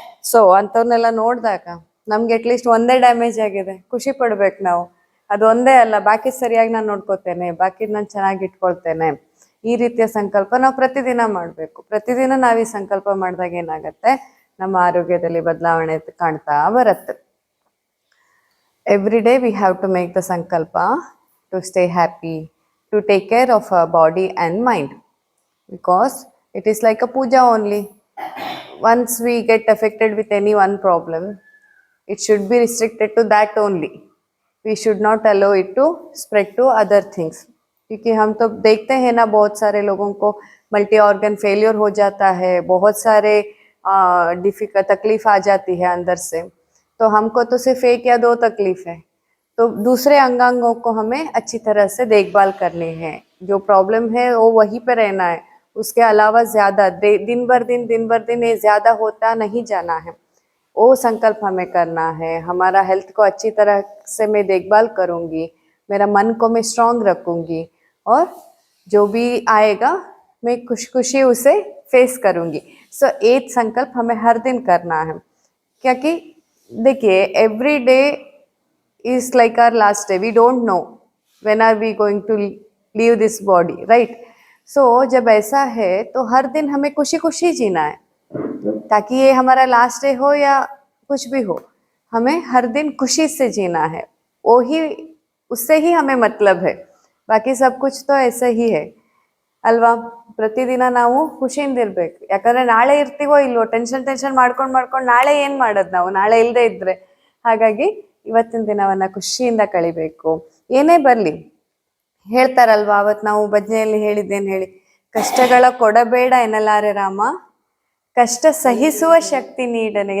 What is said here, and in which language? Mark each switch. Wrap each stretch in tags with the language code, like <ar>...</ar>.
<kn>So ಅಂಥವ್ರನ್ನೆಲ್ಲ ನೋಡಿದಾಗ ನಮ್ಗೆ at least ಒಂದೇ ಡ್ಯಾಮೇಜ್ ಆಗಿದೆ, ಖುಷಿ ಪಡ್ಬೇಕು ನಾವು. ಅದು ಒಂದೇ ಅಲ್ಲ, ಬಾಕಿ ಸರಿಯಾಗಿ ನಾನು ನೋಡ್ಕೋತೇನೆ, ಬಾಕಿ ನಾನು ಚೆನ್ನಾಗಿ ಇಟ್ಕೊಳ್ತೇನೆ. ಈ ರೀತಿಯ ಸಂಕಲ್ಪ ನಾವು ಪ್ರತಿದಿನ ಮಾಡಬೇಕು. ಪ್ರತಿದಿನ ನಾವು ಈ ಸಂಕಲ್ಪ ಮಾಡಿದಾಗ ಏನಾಗತ್ತೆ, ನಮ್ಮ ಆರೋಗ್ಯದಲ್ಲಿ ಬದಲಾವಣೆ ಕಾಣ್ತಾ ಬರುತ್ತೆ.</kn> <en>Every day we have to make the sankalpa to stay happy, to take care of our body and mind, because it is like a puja only. Once we get affected with any one problem, it should be restricted to that only. We should not allow it to spread to other things.</en> <hi>क्योंकि हम तो देखते हैं ना, बहुत सारे लोगों को मल्टी ऑर्गन फेलियर हो जाता है, बहुत सारे तकलीफ आ जाती है अंदर से. तो हमको तो सिर्फ एक या दो तकलीफ है, तो दूसरे अंगांगों को हमें अच्छी तरह से देखभाल करनी है. जो प्रॉब्लम है वो वहीं पे रहना है, उसके अलावा ज्यादा दिन भर दिन ये ज्यादा होता नहीं जाना है. वो संकल्प हमें करना है. हमारा हेल्थ को अच्छी तरह से मैं देखभाल करूंगी, मेरा मन को मैं स्ट्रांग रखूंगी, और जो भी आएगा मैं खुशी उसे फेस करूंगी. सो एक संकल्प हमें हर दिन करना है. क्योंकि देखिए,</hi> <en>Every day is like our last day. We don't know when are we going to leave this body, right?</en> <hi>So जब ऐसा है तो हर दिन हमें खुशी खुशी जीना है, ताकि ये हमारा लास्ट डे हो या कुछ भी हो, हमें हर दिन खुशी से जीना है. वो ही, उससे ही हमें मतलब है. बाकी सब कुछ तो ऐसे ही है ಅಲ್ವಾ?</hi> <kn>ಪ್ರತಿದಿನ ನಾವು ಖುಷಿಯಿಂದ ಇರ್ಬೇಕು. ಯಾಕಂದ್ರೆ ನಾಳೆ ಇರ್ತೀವೋ ಇಲ್ವೋ, ಟೆನ್ಷನ್ ಮಾಡ್ಕೊಂಡು ನಾಳೆ ಏನ್ ಮಾಡೋದು ನಾವು, ನಾಳೆ ಇಲ್ಲದೆ ಇದ್ರೆ. ಹಾಗಾಗಿ ಇವತ್ತಿನ ದಿನವನ್ನ ಖುಷಿಯಿಂದ ಕಳಿಬೇಕು. ಏನೇ ಬರ್ಲಿ, ಹೇಳ್ತಾರಲ್ವಾ, ಅವತ್ ನಾವು ಭಜನೆಯಲ್ಲಿ ಹೇಳಿದ್ದೇನು ಹೇಳಿ, ಕಷ್ಟಗಳ ಕೊಡಬೇಡ ಎನ್ನಲಾರೆ ರಾಮ, ಕಷ್ಟ ಸಹಿಸುವ ಶಕ್ತಿ ನೀಡನೆ.</kn>